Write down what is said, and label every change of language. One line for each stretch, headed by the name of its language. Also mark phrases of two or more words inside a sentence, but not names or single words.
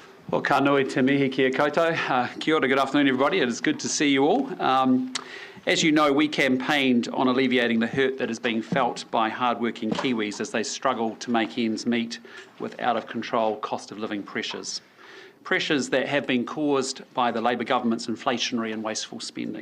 Māori: Well, ka nui te mihi kia koutou. Kia ora,
English: good afternoon everybody. It is good to see you all. As you know, we campaigned on alleviating the hurt that is being felt by hard-working Kiwis as they struggle to make ends meet with out-of-control cost of living pressures. Pressures that have been caused by the Labour government's inflationary and wasteful spending.